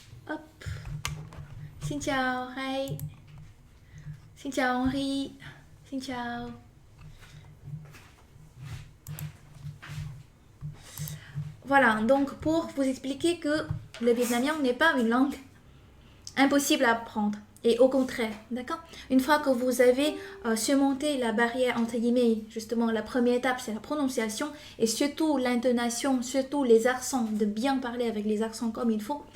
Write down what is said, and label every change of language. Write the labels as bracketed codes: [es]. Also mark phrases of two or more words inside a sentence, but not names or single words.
[vi] Hop. Xin chào Ray. Xin chào Henri. Xin chào. [fr] Voilà, donc pour vous expliquer que le vietnamien n'est pas une langue impossible à apprendre. Et au contraire, d'accord? Une fois que vous avez surmonté la barrière, entre guillemets, justement, la première étape, c'est la prononciation, et surtout l'intonation, surtout les accents, de bien parler avec les accents comme il faut.